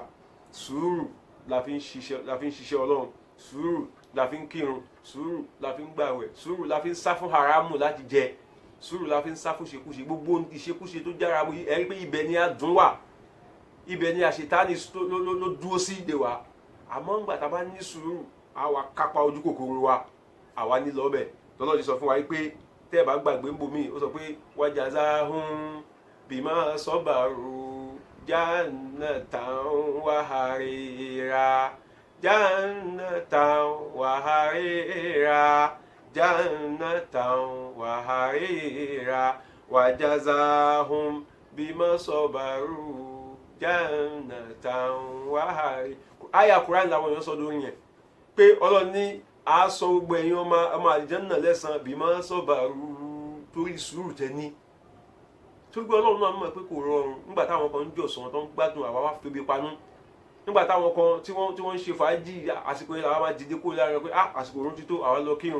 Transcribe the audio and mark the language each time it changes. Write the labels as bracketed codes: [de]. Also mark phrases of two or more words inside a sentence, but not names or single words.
[yo] Sùúrù la fi ń ṣiṣẹ́ Ọlọ́run, sùúrù la fi ń kírun, sùúrù la fi ń gbààwẹ̀, sùúrù la fi ń sá fún haramu láti jẹ, sùúrù la fi ń sá fún ṣekúṣe. Gbogbo ìṣekúṣe tó jára mu ẹ rí pé ibẹ̀ ni adùn wà, ibẹ̀ ni àṣetánì ló dúró sí ìdè wa. Àmọ́ ńgbà tá a bá ní sùúrù àwa kápá ojú kòkòrò wa, àwa ní lọ́bẹ̀. Lọ́lọ́run sọ fún wa pé tẹ́ ẹ bá gbàgbé ń bomi, ó sọ pé [ar] وجزاهم بما صبروا جنة وحريرا جنة وحريرا جنة وحريرا وجزاهم بما صبروا جنة وحريرا. [yo] Àyá Kùránì làwọn èèyàn sọ lórí yẹn pé Ọlọ́run ní a sọ gbogbo ẹ̀yin ọmọ àlìjánnà lẹ́san [ar] بما صبروا, [yo] torí sùúrù tẹ́ ní. Torí pé Ọlọ́run náà mọ̀ pé kò rọrùn nígbà táwọn kan ń jọ̀sán tó ń gbádùn àwa wá febi panú, nígbà táwọn kan tí wọ́n ń ṣe fàájì àsìkò yẹn làwọn máa dìde kó lára pé àsìkò òun ti tó àwa lọ kírun.